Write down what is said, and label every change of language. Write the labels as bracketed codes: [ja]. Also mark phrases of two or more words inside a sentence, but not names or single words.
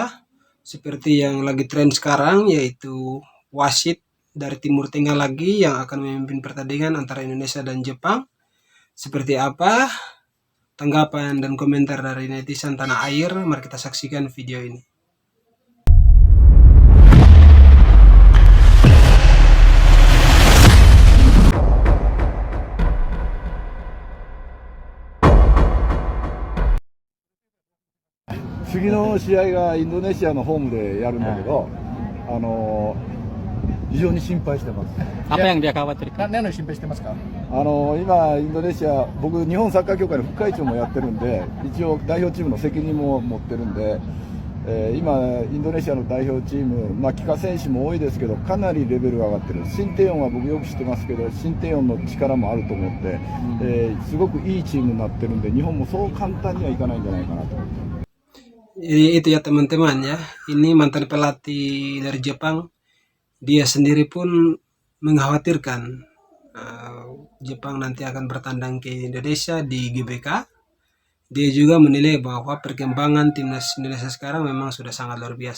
[id] Seperti yang lagi tren sekarang yaitu wasit dari Timur Tengah lagi yang akan memimpin pertandingan antara Indonesia dan Jepang. Seperti apa tanggapan dan komentar dari netizen tanah air? Mari kita saksikan video ini. [ja] 次の試合がインドネシアのホームでやるんだけど、非常に心配してます。 [id] Apa yang dia khawatirkan? [ja] 何の心配してますか？今、インドネシア、僕、日本サッカー協会の副会長もやってるんで、一応、代表チームの責任も持ってるんで、今、インドネシアの代表チーム、帰化選手も多いですけど、かなりレベルが上がってる、新帝王は僕よく知ってますけど、新帝王の力もあると思って、すごくいいチームになってるんで、日本もそう簡単にはいかないんじゃないかなと思って。 [id] Jadi itu ya teman-teman ya. Ini mantan pelatih dari Jepang. Dia sendiri pun mengkhawatirkan Jepang nanti akan bertandang ke Indonesia di GBK. Dia juga menilai bahwa perkembangan timnas Indonesia sekarang memang sudah sangat luar biasa.